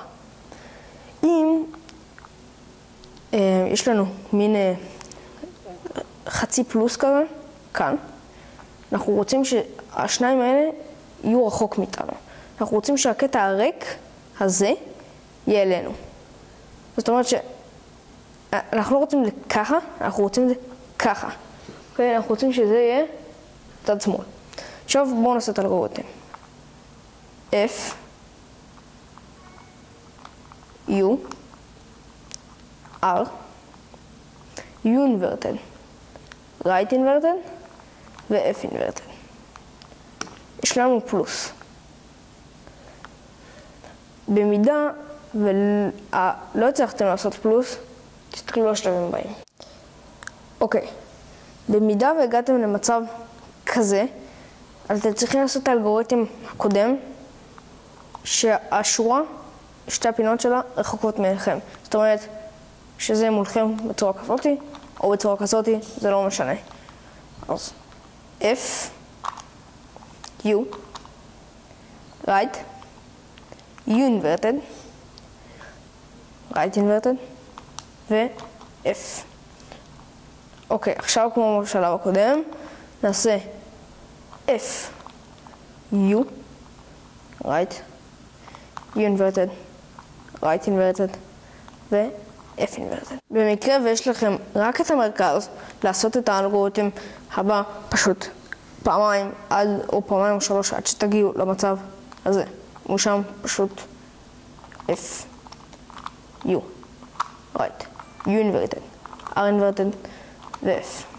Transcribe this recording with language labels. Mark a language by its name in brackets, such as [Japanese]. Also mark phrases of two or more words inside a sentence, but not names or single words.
[Hebrew] אם יש לנו מין חצי פלוס כזה, כאן, אנחנו רוצים שהשניים האלה יהיו רחוק מאיתנו. אנחנו רוצים שהקטע הריק הזה יהיה אלינו. זאת אומרת שאנחנו לא רוצים את זה ככה, אנחנו רוצים את זה ככה. אוקיי? אנחנו רוצים שזה יהיה צד שמאל. עכשיו בואו נעשה את האלגוריתם. [English] F, U, R, U inverted, right inverted ו-F inverted. [Hebrew] יש לנו פלוס. במידה ולא הצלחתם לעשות פלוס, תתחילו לשלבים הבאים. אוקיי, במידה והגעתם למצב כזה, אז אתם צריכים לעשות את האלגוריתם הקודם, שהשורה, שתי הפינות שלה, רחוקות מעליכם. זאת אומרת, שזה מולכם בצורה כזאתי, או בצורה כזאתי, זה לא משנה. [English] אז F, U, right, U inverted, right inverted, ו-F. [Hebrew] אוקיי, עכשיו כמו בשלב הקודם, נעשה [English] F, U, right, U inverted, right inverted, ו-F inverted. [Hebrew] במקרה ויש לכם רק את המרכז לעשות את האלגוריתם הבא, פשוט פעמיים או פעמיים או שלוש עד שתגיעו למצב הזה. ומשם פשוט [English] F, U, right, U inverted, R inverted ו-F.